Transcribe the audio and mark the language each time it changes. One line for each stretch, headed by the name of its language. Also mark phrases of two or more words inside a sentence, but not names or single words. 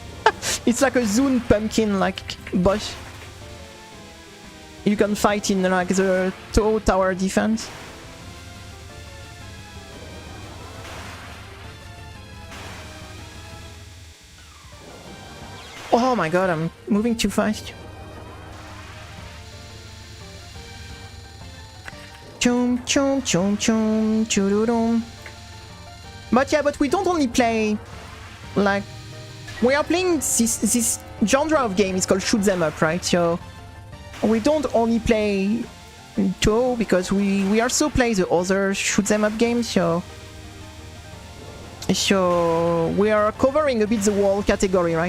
English: It's like a Zune pumpkin like boss. You can fight in like the tower defense. Oh my god, I'm moving too fast. Chum chum chum chum churudum. But yeah, but we don't only play like we are playing this genre of game. It's called shoot 'em up, right? So we don't only play Touhou because we also play the other shoot 'em up games. So we are covering a bit the whole category, right?